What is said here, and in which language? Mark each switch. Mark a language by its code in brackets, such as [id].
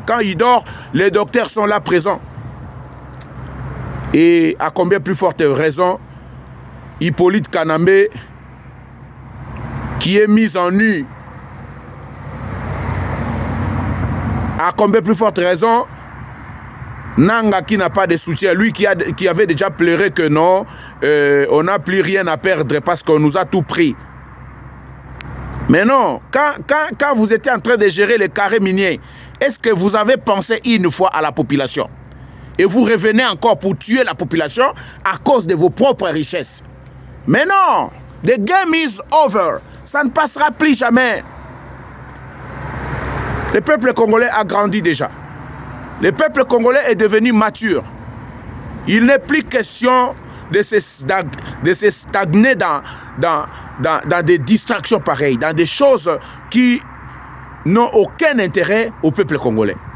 [fr] Quand il dort, les docteurs sont là présents. Et à combien plus forte raison, Hippolyte Kanambe, qui est mis en nu, à combien plus forte raison, Nanga qui n'a pas de soutien, lui qui avait déjà pleuré que non, on n'a plus rien à perdre parce qu'on nous a tout pris. Mais non, quand vous étiez en train de gérer les carrés miniers, est-ce que vous avez pensé une fois à la population? Et vous revenez encore pour tuer la population à cause de vos propres richesses. Mais non, [en] the game is over. [fr] Ça ne passera plus jamais. Le peuple congolais a grandi déjà. Le peuple congolais est devenu mature. Il n'est plus question de se stagner dans des distractions pareilles, dans des choses qui n'ont aucun intérêt au peuple congolais.